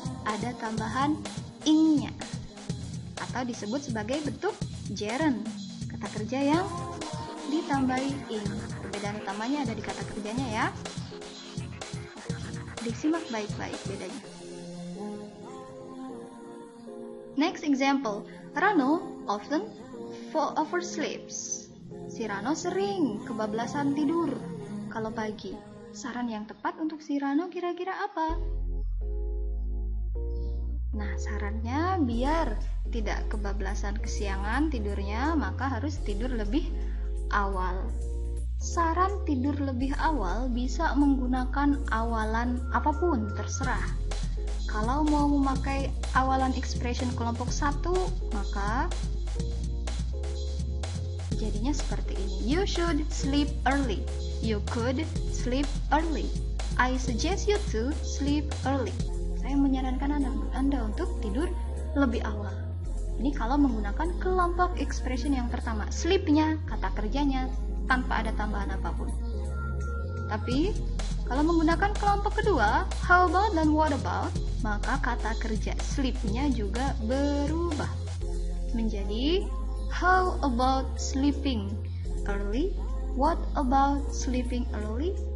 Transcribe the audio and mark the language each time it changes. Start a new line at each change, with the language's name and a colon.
Indonesian: Ada tambahan ing-nya atau disebut sebagai bentuk gerund, kata kerja yang ditambahi ing. Perbedaan utamanya ada di kata kerjanya ya. Disimak baik-baik bedanya.
English: Next example, Rano often oversleeps.
Indonesian: Si Rano sering kebablasan tidur kalau pagi. Saran yang tepat untuk si Rano kira-kira apa? Nah, sarannya biar tidak kebablasan kesiangan tidurnya, maka harus tidur lebih awal. Saran tidur lebih awal bisa menggunakan awalan apapun, terserah. Kalau mau memakai awalan expression kelompok 1, maka jadinya seperti ini.
English: You should sleep early. You could sleep early. I suggest you to sleep early.
Indonesian: Saya menyarankan Anda untuk tidur lebih awal. Ini kalau menggunakan kelompok expression yang pertama, sleep-nya, kata kerjanya, tanpa ada tambahan apapun. Tapi, kalau menggunakan kelompok kedua,
English: how about dan what about, maka kata kerja sleep-nya juga berubah menjadi how about sleeping early,
Indonesian: what about sleeping early.